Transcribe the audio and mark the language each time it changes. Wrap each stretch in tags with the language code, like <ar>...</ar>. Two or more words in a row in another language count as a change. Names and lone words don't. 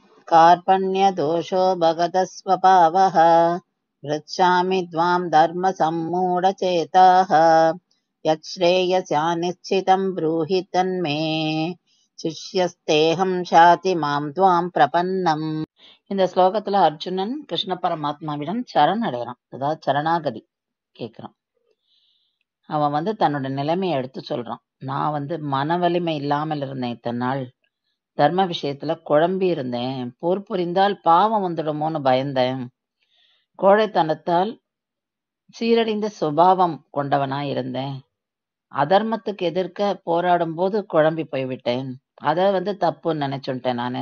<sa>कार्पण्यदोषो भगतः स्वभावः पृच्छामि त्वां धर्मसम्मूढचेताः यच्छ्रेयस्यानिश्चितं ब्रूहि तन्मे शिष्यस्तेहं शाधि मां त्वां प्रपन्नम्.</sa> <ta>இந்த ஸ்லோகத்துல அர்ஜுனன் கிருஷ்ண பரமாத்மாவிடம் சரண் அடைகிறான், அதாவது சரணாகதி கேட்கிறான். அவன் தன்னோட நிலைமையை எடுத்து சொல்றான். நான் மன வலிமை இல்லாமல் இருந்தேன், இத்தனை நாள் தர்ம விஷயத்துல குழம்பி இருந்தேன், போர் புரிந்தால் பாவம் வந்துடுமோன்னு பயந்தேன், கோழைத்தனத்தால் சீரழிந்த சுபாவம் கொண்டவனா இருந்தேன், அதர்மத்துக்கு எதிர்க்க போராடும் போது குழம்பி போய்விட்டேன், அத தப்புன்னு நினைச்சுட்டேன் நானு.</ta>